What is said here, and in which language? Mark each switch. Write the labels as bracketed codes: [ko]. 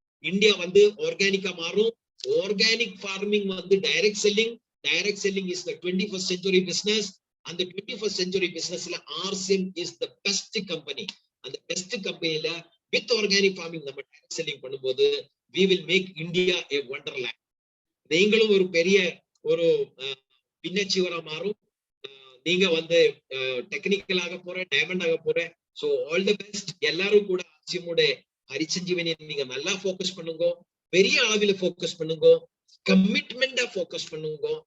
[ta] India வந்து ஆர்கானிக்கா மாறும். [en] Organic farming வந்து direct selling is the 21st century business. And the 21st century business RCM is the best company. And the best company with organic farming [ta] நம்ம direct selling பண்ணும்போது [en] we will make India a wonderland. [ta] நீங்களும் ஒரு பெரிய ஒரு பின்னச்சிவரா மாறும். நீங்க வந்து technical ஆக போற, டைமண்ட் ஆக போற. [en] So all the best. [ta] எல்லாரும் கூட RCM ஹரிசஞ்சீவனி நீங்க நல்லா ஃபோக்கஸ் பண்ணுங்க, பெரிய அளவில் ஃபோக்கஸ் பண்ணுங்க, கமிட்மெண்டா ஃபோக்கஸ் பண்ணுங்க.